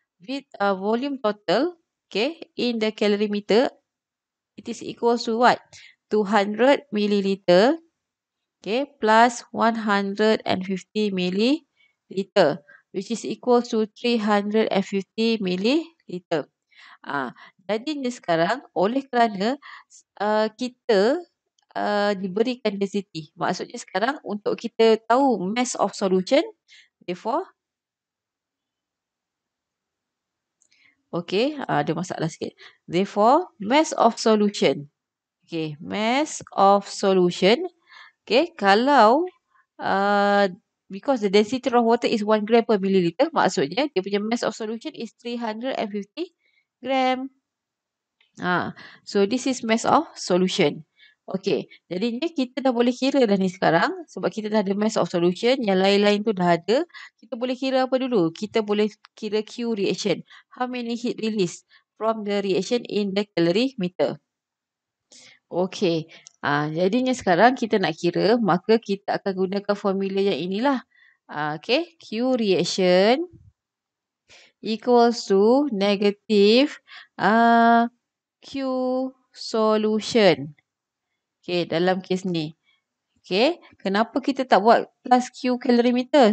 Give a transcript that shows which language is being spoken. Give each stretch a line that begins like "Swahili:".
English: With volume total, okay, in the calorimeter, it is equal to what? 200 milliliter, okay, plus 150 milliliter, which is equal to 350 milliliter.
Malay: Jadinya sekarang oleh kerana kita diberikan density. Maksudnya sekarang untuk kita tahu mass of solution, therefore, okay, ada masalah sikit.
English: Therefore, mass of solution. Okay, mass of solution. Okay,
Malay: kalau
English: because the density of water is 1 gram per milliliter,
Malay: maksudnya dia punya
English: mass of solution is 350 gram. So this is mass of solution.
Malay: Okay, jadinya kita dah boleh kira dah ni sekarang sebab kita dah ada mass of solution, yang lain-lain tu dah ada. Kita boleh kira apa dulu? Kita boleh kira Q reaction.
English: How many heat release from the reaction in the calorimeter?
Malay: Okay, jadinya sekarang kita nak kira, maka kita akan gunakan formula yang inilah.
English: Okay, Q reaction equals to negative Q solution.
Malay: Okay, dalam kes ni. Okay, kenapa kita tak buat plus Q calorimeter?